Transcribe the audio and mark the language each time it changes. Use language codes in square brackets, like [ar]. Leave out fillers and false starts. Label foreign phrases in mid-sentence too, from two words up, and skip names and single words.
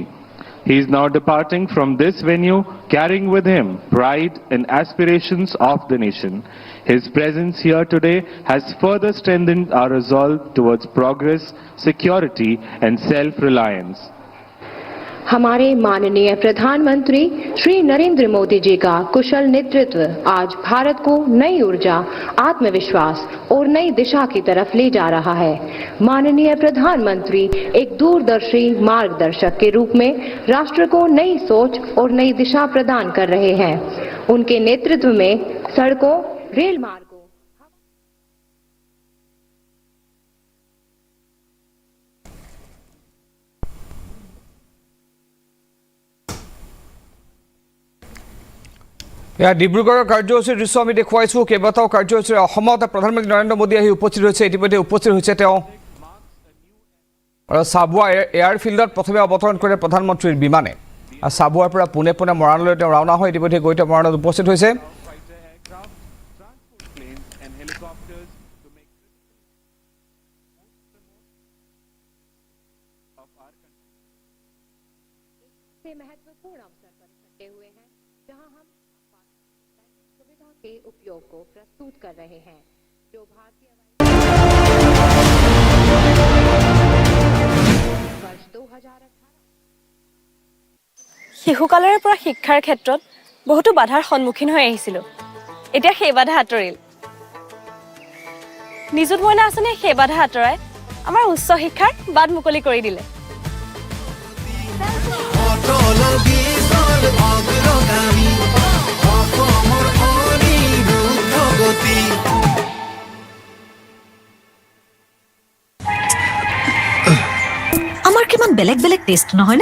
[en] He is now departing from this venue, carrying with him pride and aspirations of the nation. His presence here today has further strengthened our resolve towards progress, security and self-reliance. [hi] हमारे माननीय प्रधानमंत्री श्री नरेंद्र मोदी जी का कुशल नेतृत्व आज भारत को नई ऊर्जा, आत्मविश्वास और नई दिशा की तरफ ले जा रहा है। माननीय प्रधानमंत्री एक दूरदर्शी मार्गदर्शक के रूप में राष्ट्र को नई सोच और नई दिशा प्रदान कर रहे हैं। उनके नेतृत्व में सड़कों, रेल मार्गों, [as] ডিব্ৰুগড়ৰ কাৰ্যসূচীৰ দৃশ্য আমি দেখুৱাইছোঁ। কেইবাটাও কাৰ্যসূচীৰে অসমত প্ৰধানমন্ত্ৰী নৰেন্দ্ৰ মোদী আহি উপস্থিত হৈছে। ইতিমধ্যে উপস্থিত হৈছে তেওঁ আৰু চাবুৱা এয়াৰফিল্ডত প্ৰথমে অৱতৰণ কৰে প্ৰধানমন্ত্ৰীৰ বিমানে। চাবুৱাৰ পৰা পোনে পোনে মৰাণলৈ তেওঁ ৰাওনা হয়। ইতিমধ্যে গৈ তেওঁ মৰাণত উপস্থিত হৈছে। [hi] महत्वपूर्ण अवसर पर इकट्ठे हुए हैं जहां हम सुविधा के उपयोग को प्रस्तुत कर रहे हैं जो भारतीय वर्ष 2018 [as] শিশুকালৰে পৰা শিক্ষাৰ ক্ষেত্ৰত বহুতো বাধাৰ সন্মুখীন হৈ আহিছিলোঁ। এতিয়া সেই বাধা আঁতৰিল। নিযুত মইনা আঁচনিয়ে সেই বাধা আঁতৰাই আমাৰ উচ্চ শিক্ষাৰ বাট মুকলি কৰি দিলে। আমাৰ কিমান বেলেগ বেলেগ টেষ্ট নহয় নে?